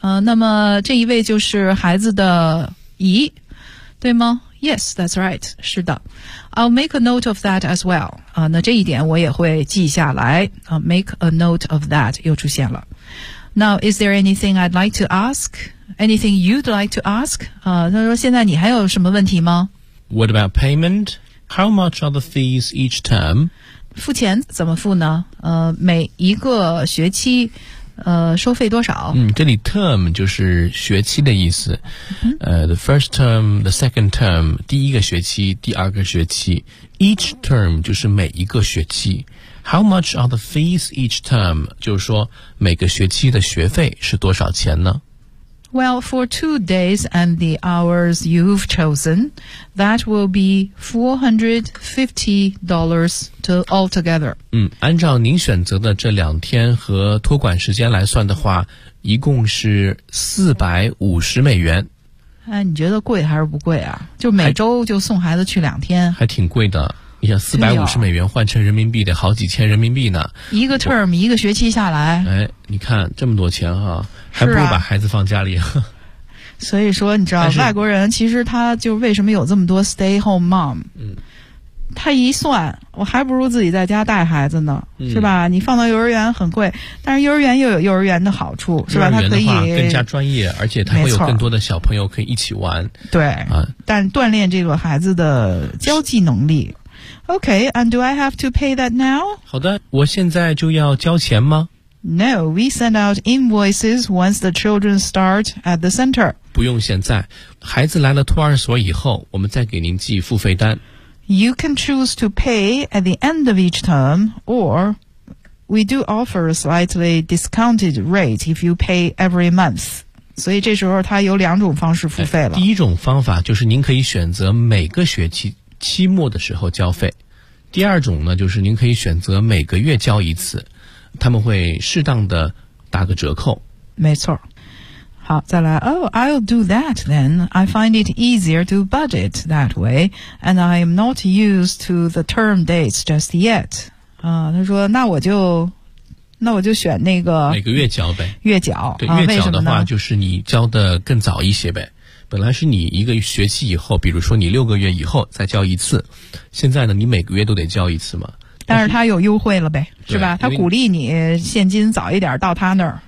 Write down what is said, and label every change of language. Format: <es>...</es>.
<zh>那么这一位就是孩子的姨，对吗？</zh> <en>Yes, that's right.</en> <zh>是的。</zh> <en>I'll make a note of that as well.</en> <zh>那这一点我也会记下来。</zh> <en>Make a note of that</en> <zh>又出现了。</zh> <en>Now, is there anything I'd like to ask? Anything you'd like to ask?</en> <zh>他说现在你还有什么问题吗？</zh> <en>What about payment? How much are the fees each term?</en> <zh>付钱怎么付呢？每一个学期收费多少？这里 term 就是学期的意思。</zh> <en>The first term, the second term,</en> <zh>第一个学期，第二个学期。</zh> <en>Each term</en> <zh>就是每一个学期。</zh> <en>How much are the fees each term?</en> <zh>就是说每个学期的学费是多少钱呢？</zh> <en>Well, for 2 days and the hours you've chosen, that will be $450 to altogether.</en> <zh>按照您选择的这两天和托管时间来算的话，一共是450美元。哎，你觉得贵还是不贵啊？就每周就送孩子去两天。还挺贵的。你想450美元换成人民币得好几千人民币呢，一个 term 一个学期下来，哎，你看这么多钱哈，还不如把孩子放家里。所以说你知道外国人其实他就为什么有这么多 stay home mom， 他一算我还不如自己在家带孩子呢，是吧？你放到幼儿园很贵，但是幼儿园又有幼儿园的好处，是吧？幼儿园的话更加专业，而且他会有更多的小朋友可以一起玩，对，但锻炼这个孩子的交际能力。</zh> <en>Okay, and do I have to pay that now?</en> <zh>好的，我现在就要交钱吗？</zh> <en>No, we send out invoices once the children start at the center.</en> <zh>不用现在，孩子来了托儿所以后，我们再给您寄付费单。</zh> <en>You can choose to pay at the end of each term, or we do offer a slightly discounted rate if you pay every month.</en> <zh>所以这时候他有两种方式付费了。第一种方法就是您可以选择每个学期期末的时候交费，第二种呢就是您可以选择每个月交一次，他们会适当的打个折扣。没错。好，再来。</zh> <en>Oh, I'll do that then. I find it easier to budget that way, and I'm not used to the term dates just yet.</en> <zh>他说那我就选那个每个月交呗，月缴。对，月缴的话就是你交的更早一些呗。本来是你一个学期以后，比如说你6个月以后再交一次，现在呢你每个月都得交一次嘛。但是他有优惠了呗，是吧？他鼓励你现金早一点到他那儿。</zh>